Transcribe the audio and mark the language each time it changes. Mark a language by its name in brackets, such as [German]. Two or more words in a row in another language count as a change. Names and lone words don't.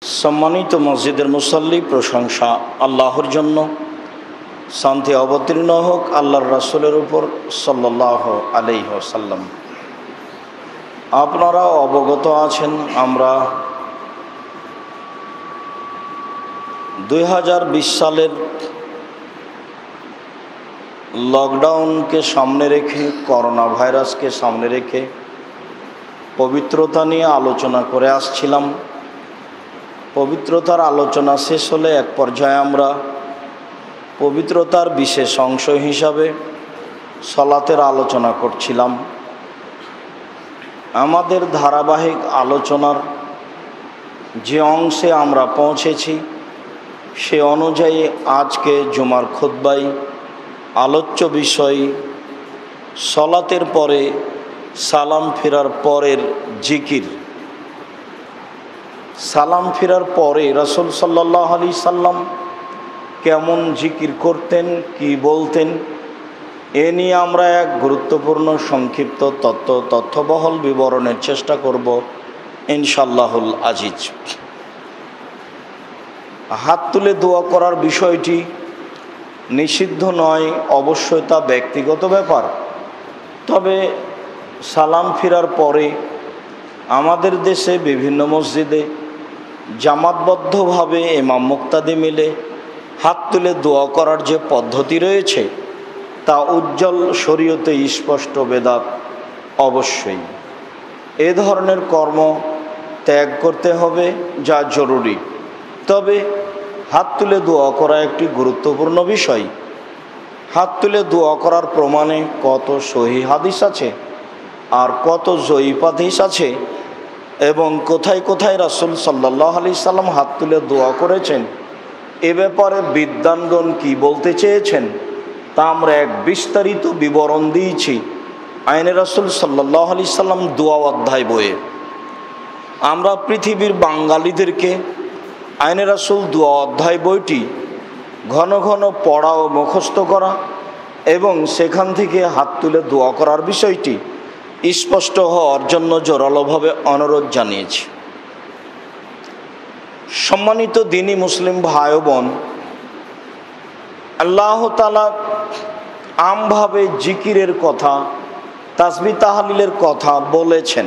[Bangla] সম্মানিত মসজিদের মুসল্লি প্রশংসা আল্লাহর জন্য শান্তি অবতীর্ণ হোক আল্লাহর রসূলের উপর [Arabic] صلى الله عليه وسلم. [Bangla] আপনারা অবগত আছেন আমরা 2020 সালের লকডাউনকে সামনে রেখে করোনা ভাইরাসকে সামনে রেখে পবিত্রতা নিয়ে আলোচনা করে আসছিলাম। পবিত্রতার আলোচনা শেষ হলে এক পর্যায়ে আমরা পবিত্রতার বিশেষ অংশ হিসাবে সালাতের আলোচনা করছিলাম। আমাদের ধারাবাহিক আলোচনার যে অংশে আমরা পৌঁছেছি সে অনুযায়ী আজকের জুমার খুতবায় আলোচ্য বিষয় সালাতের পরে সালাম ফিরার পরের জিকির। সালাম ফিরার পরে রসূল [Arabic] صلى الله عليه وسلم [Bangla] কেমন জিকির করতেন কি বলতেন এ নিয়ে আমরা এক গুরুত্বপূর্ণ সংক্ষিপ্ত তথ্যবহুল বিবরণের চেষ্টা করব [Arabic] إن شاء الله العزيز. [Bangla] হাত তুলে দোয়া করার বিষয়টি নিষিদ্ধ নয়, অবশ্য তা ব্যক্তিগত ব্যাপার। তবে সালাম ফিরার পরে আমাদের দেশে বিভিন্ন মসজিদে জামাতবদ্ধভাবে ইমাম মুক্তাদী মিলে হাত তুলে দোয়া করার যে পদ্ধতি রয়েছে তা উজ্জ্বল শরীয়তে স্পষ্ট বেদাত অবশ্যই। এ ধরনের কর্ম ত্যাগ করতে হবে যা জরুরি। তবে হাত তুলে দোয়া করা একটি গুরুত্বপূর্ণ বিষয়। হাত তুলে দোয়া করার প্রমাণে কত সহিহ হাদিস আছে আর কত জয়িফ হাদিস আছে এবং কোথায় কোথায় রসূল [Arabic] صلى الله عليه وسلم [Bangla] হাত তুলে দোয়া করেছেন এ ব্যাপারে বিদ্বানগণ কি বলতে চেয়েছেন তা আমরা এক বিস্তারিত বিবরণ দিয়েছি আইনে রসূল [Arabic] صلى الله عليه وسلم [Bangla] দোয়া অধ্যায় বইয়ে। আমরা পৃথিবীর বাঙালিদেরকে আইনে রসূল দোয়া অধ্যায় বইটি ঘন ঘন পড়া ও মুখস্থ করা এবং সেখান থেকে হাত তুলে দোয়া করার বিষয়টি স্পষ্ট हওয়ার জন্য জোরালোভাবে অনুরোধ জানিয়েছি। সম্মানিত দ্বীনি মুসলিম ভাই বোন, আল্লাহ তাআলা আম ভাবে জিকিরের কথা তাসবীহ তাহলিলের কথা বলেছেন।